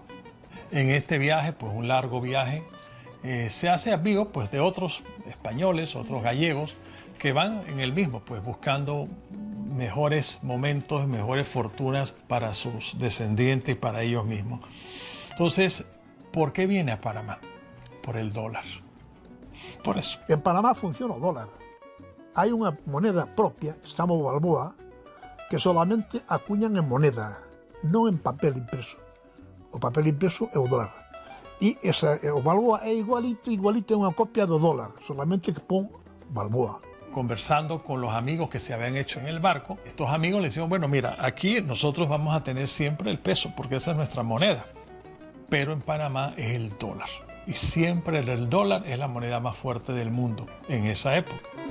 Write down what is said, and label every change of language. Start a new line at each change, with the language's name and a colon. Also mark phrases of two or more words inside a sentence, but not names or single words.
Spanish: En este viaje, pues un largo viaje, se hace amigo pues, de otros españoles, otros gallegos, que van en el mismo, pues buscando mejores momentos, mejores fortunas para sus descendientes y para ellos mismos. Entonces, ¿por qué viene a Panamá? Por el dólar. Por eso.
Galician: En Panamá funciona o dólar. Hai unha moneda propia, que se chama o Balboa, que solamente acuñan en moneda, non en papel impreso. O papel impreso é o dólar. E o Balboa é igualito é unha copia do dólar, solamente que pon Balboa.
Spanish: Conversando con los amigos que se habían hecho en el barco, estos amigos le decían, bueno, mira, aquí nosotros vamos a tener siempre el peso, porque esa es nuestra moneda. Pero en Panamá es el dólar. Y siempre el dólar es la moneda más fuerte del mundo en esa época.